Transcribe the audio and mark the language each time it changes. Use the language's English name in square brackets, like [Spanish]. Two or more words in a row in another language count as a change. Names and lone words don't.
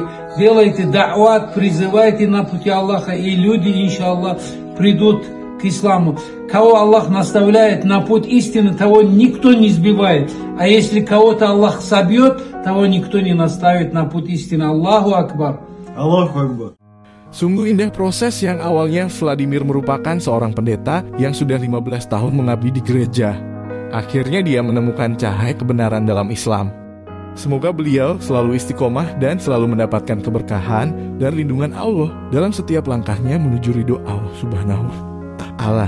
[Russian] Делайте да'ват, призывайте на пути Аллаха, и люди, [Arabic] إن شاء الله, [Russian] придут к исламу. Кого Аллах наставляет на путь истины, того никто не сбивает. А если кого-то Аллах собьет, того никто не наставит на путь истины. [Arabic] الله أكبر. الله أكبر. [Indonesian] Sungguh indah proses yang awalnya Vladimir merupakan seorang pendeta yang sudah 15 tahun mengabdi di gereja. Akhirnya dia menemukan cahaya kebenaran dalam Islam. Semoga beliau selalu istiqomah dan selalu mendapatkan keberkahan dan lindungan Allah dalam setiap langkahnya menuju ridho Allah [Arabic] سبحانه وتعالى.